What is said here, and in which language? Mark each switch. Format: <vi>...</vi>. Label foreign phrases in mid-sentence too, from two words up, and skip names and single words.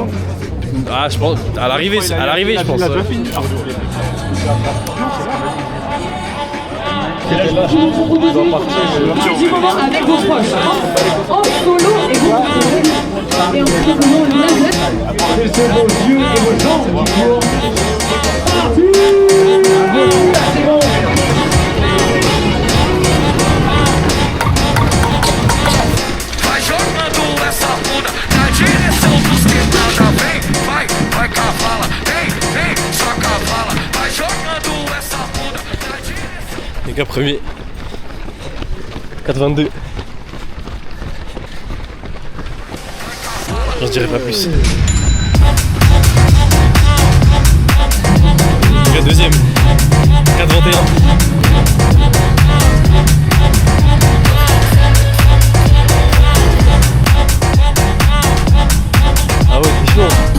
<fr>Ah, je pense. À l'arrivée, je pense. Du moment avec vos proches, en solo et vous et en prenant la</fr> <pt>Vai jogando essa bunda na direção dos que nada vem. Vai cavala, vem, só cavala. Vai jogando essa bunda na direção.</pt> <fr>Les gars, premier. 4,22. J'en dirais pas plus. Les gars, deuxième. 4,21. Ah ouais, c'est chaud.</fr>